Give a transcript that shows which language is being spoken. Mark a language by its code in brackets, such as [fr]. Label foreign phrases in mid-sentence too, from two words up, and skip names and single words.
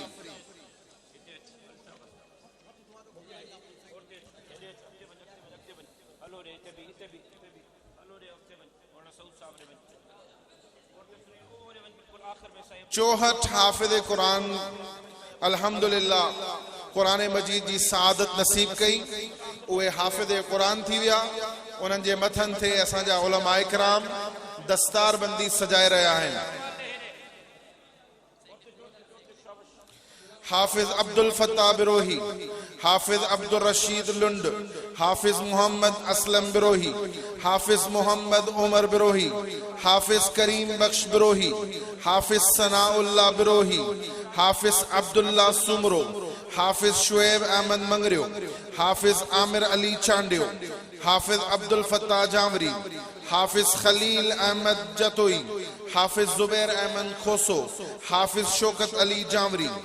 [sd] چوہٹ حافظ قرآن الحمدللہ قرآن مجید جی سعادت نصیب کئی اوے حافظ قرآن تھی ویا. انہن جے متھن تھے اساں جا علماء کرام دستار بندی سجائے رہا ہیں. حافظ عبد الفتاح بروہی، حافظ عبد الرشید لنڈ، حافظ محمد اسلم بروہی، حافظ محمد عمر بروہی، حافظ کریم بخش بروہی، حافظ ثناء اللہ بروہی، حافظ عبداللہ سمرو، حافظ شعیب احمد منگریو، حافظ عامر علی چانڈیو، حافظ عبد الفتاح جامری، حافظ خلیل احمد جتوئی، حافظ زبیر احمد کھوسو، حافظ شوکت علی جامری،